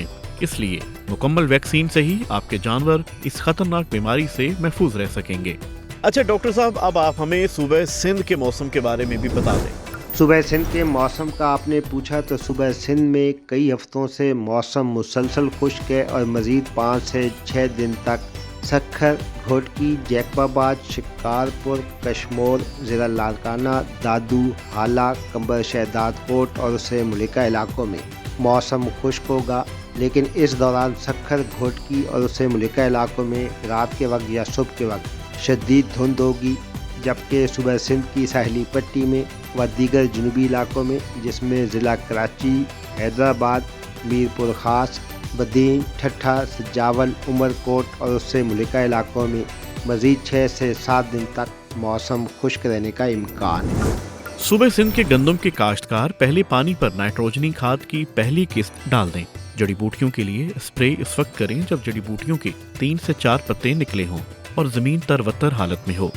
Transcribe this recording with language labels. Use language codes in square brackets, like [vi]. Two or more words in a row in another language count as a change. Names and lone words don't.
[ur] اس لیے مکمل ویکسین سے ہی آپ کے جانور اس خطرناک بیماری سے محفوظ رہ سکیں گے. اچھا ڈاکٹر صاحب، اب آپ ہمیں صوبہ سندھ کے موسم کے بارے میں بھی بتا دیں. صوبہ سندھ کے موسم کا آپ نے پوچھا، تو صوبہ سندھ میں کئی ہفتوں سے موسم مسلسل خشک ہے اور مزید 5 سے 6 دن تک سکھر, گھوٹکی، جیکب آباد، شکارپور، کشمور، ضلع لاڑکانہ، دادو، ہالا، قمبر شہداد کوٹ اور اس سے ملحقہ علاقوں میں موسم خشک ہوگا، لیکن اس دوران سکھر، گھوٹکی اور اس سے ملحقہ علاقوں میں رات کے وقت یا صبح کے وقت شدید دھند ہوگی. جبکہ صوبہ سندھ کی ساحلی پٹی میں و دیگر جنوبی علاقوں میں جس میں ضلع کراچی، حیدرآباد، میرپور خاص، بدین، ٹھٹھہ، سجاول، عمرکوٹ اور اس سے ملحقہ علاقوں میں مزید 6 سے 7 دن تک موسم خشک رہنے کا امکان ہے. صوبہ سندھ کے گندم کے کاشتکار پہلے پانی پر نائٹروجنی کھاد کی پہلی قسط ڈال دیں. جڑی بوٹیوں کے لیے اسپرے اس وقت کریں جب جڑی بوٹیوں کے 3 سے 4 پتے نکلے ہوں اور زمین تر بتر حالت میں ہو.